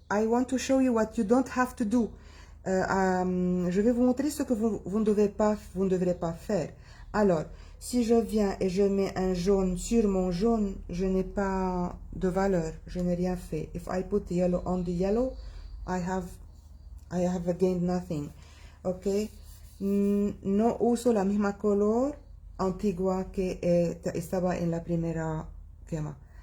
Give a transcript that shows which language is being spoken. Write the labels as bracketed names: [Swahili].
[English] I want to show you what you don't have to do. [French] Je vais vous montrer ce que vous ne devrez pas faire. Alors, si je viens et je mets un jaune sur mon jaune, je n'ai pas de valeur, je n'ai rien fait. [English] If I put yellow on the yellow, I have gained nothing. [Spanish] Ok, no uso la misma color antigua que estaba en la primera quema.